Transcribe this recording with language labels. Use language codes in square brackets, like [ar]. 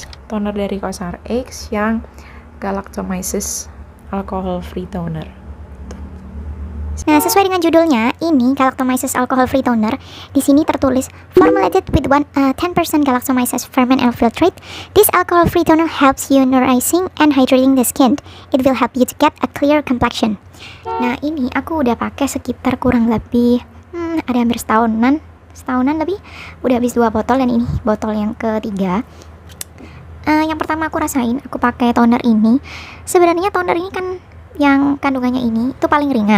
[id] Toner dari COSRX yang Galactomyces Alcohol Free Toner. Nah, sesuai dengan judulnya, ini Galactomyces Alcohol Free Toner. Di sini tertulis [en] formulated with 10% Galactomyces ferment and filtrate. This alcohol free toner helps you nourishing and hydrating the skin. It will help you to get a clear complexion. [id] Nah, ini aku udah pakai sekitar kurang lebih ada hampir setahunan lebih. Udah habis 2 botol, dan ini botol yang ketiga. Yang pertama aku rasain, aku pakai toner ini. Sebenarnya toner ini kan yang kandungannya ini itu paling ringan.